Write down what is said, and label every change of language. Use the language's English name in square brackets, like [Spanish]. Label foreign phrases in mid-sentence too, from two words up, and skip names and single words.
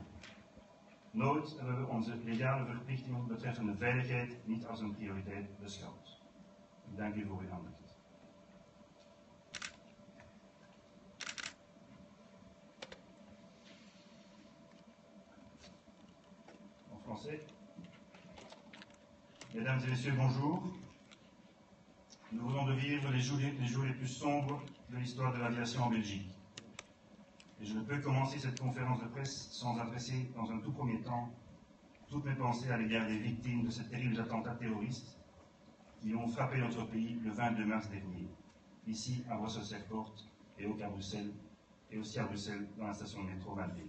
[Dutch] Nooit hebben we onze legale verplichtingen betreffende veiligheid niet als een prioriteit beschouwd. Ik dank u voor uw aandacht. [French] En français. Mesdames et messieurs, bonjour. Nous venons de vivre les jours les plus sombres de l'histoire de l'aviation en Belgique. Et je ne peux commencer cette conférence de presse sans adresser, dans un tout premier temps, toutes mes pensées à l'égard des victimes de ces terribles attentats terroristes qui ont frappé notre pays le 22 mars dernier, ici à Brussels Airport et aussi à Bruxelles dans la station de métro Madrid.